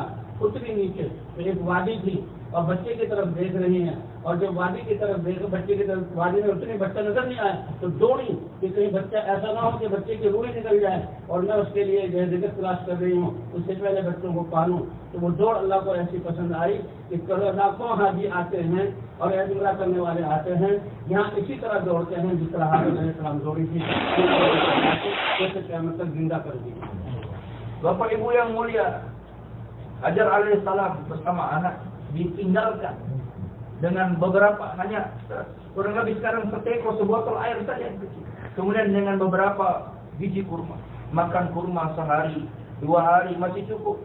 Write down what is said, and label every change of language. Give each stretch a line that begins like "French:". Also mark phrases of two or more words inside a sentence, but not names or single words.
Urdu: اتری نیچے تو ایک وادی تھی اور بچے کی طرف دیکھ رہی ہیں، اور جب وادی کی طرف دیکھ، بچے کی طرف وادی میں اتنی بچہ نظر نہیں آیا تو دوڑی کہ کہیں بچہ ایسا نہ ہو کہ بچے کی روح نکل جائے اور میں اس کے لیے جگہ تلاش کر رہی ہوں، اس سے پہلے بچوں کو پالوں. تو وہ دوڑ اللہ کو ایسی پسند آئی کہ لاکھوں حاجی آتے ہیں اور عمرہ کرنے والے آتے ہیں، یہاں اسی طرح دوڑتے ہیں جس طرح ہاجر علیہ السلام دوڑی تھی، جیسے قیامت تک زندہ کر دی.
Indonesian: Bapak Ibu yang mulia, Hajar alaihissalam bersama anak ditinggalkan dengan beberapa, hanya kurang lebih sekarang seteko sebotol air saja yang kecil. Kemudian dengan beberapa biji kurma. Makan kurma sehari, 2 hari masih cukup.